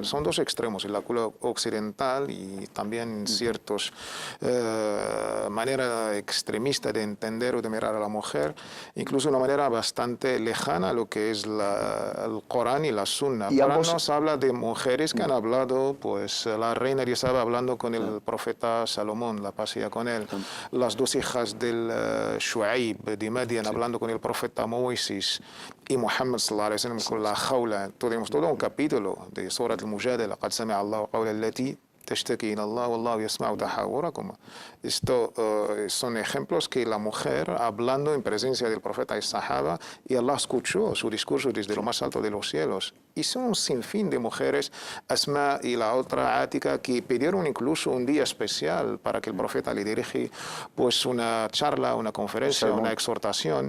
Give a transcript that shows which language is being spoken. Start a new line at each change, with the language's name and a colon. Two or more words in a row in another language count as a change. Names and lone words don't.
Spanish: Son dos extremos, en la cultura occidental y también ciertos manera extremista de entender o de mirar a la mujer, incluso una manera bastante lejana a lo que es el Corán y la Sunna. El Corán nos habla de mujeres que han hablado, pues la reina ya estaba hablando con el profeta Salomón, la pasea con él. Las dos hijas del Shu'aib de Madian hablando con el profeta Moisés, y Muhammad
Arabic: صلى الله عليه وسلم
Spanish: con la jaula. Tenemos todo un capítulo de Surat al-Mujadala,
Arabic: قد سمع الله قول التي تشتكي إلى الله والله يسمع تحاوركما.
Spanish: Esto son ejemplos que la mujer, hablando en presencia del profeta y Sahaba, y Allah escuchó su discurso desde lo más alto de los cielos. Y son un sinfín de mujeres, Asma y la otra Ática, que pidieron incluso un día especial para que el profeta le dirige pues una charla, una conferencia, una exhortación.